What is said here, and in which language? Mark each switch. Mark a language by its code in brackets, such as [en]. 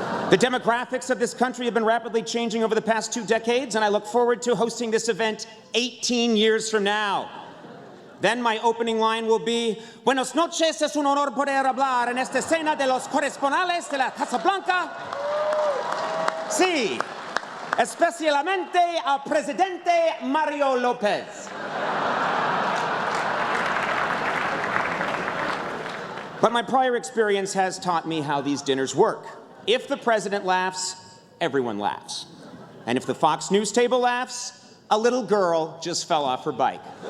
[en] The demographics of this country have been rapidly changing over the past 2 decades, and I look forward to hosting this event 18 years from now. Then my opening line will be, [es] Buenos noches, es un honor poder hablar en esta escena de los corresponsales de la Casa Blanca. Sí, especialmente al presidente Mario López. [en] But my prior experience has taught me how these dinners work. If the president laughs, everyone laughs. And if the Fox News table laughs, a little girl just fell off her bike.